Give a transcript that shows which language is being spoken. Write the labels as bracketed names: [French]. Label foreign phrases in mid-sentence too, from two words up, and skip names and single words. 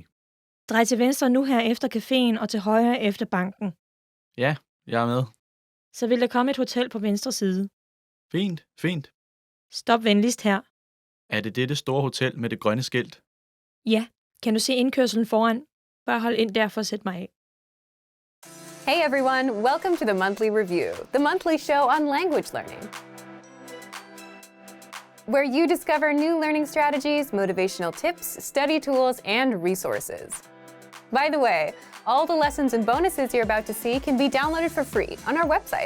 [Danish] Drej til venstre nu her efter caféen og til højre efter banken. Ja, jeg er med. Så vil der komme et hotel på venstre side. Fint, fint. Stop venligst her. Er det dette store hotel med det grønne skilt? Ja, kan du se indkørselen foran? Bare hold ind der for at sætte mig af. [English] Hey everyone, welcome to the Monthly Review, the monthly show on language learning, where you discover new learning strategies, motivational tips, study tools, and resources. By the way, All the lessons and bonuses you're about to see can be downloaded for free on our website.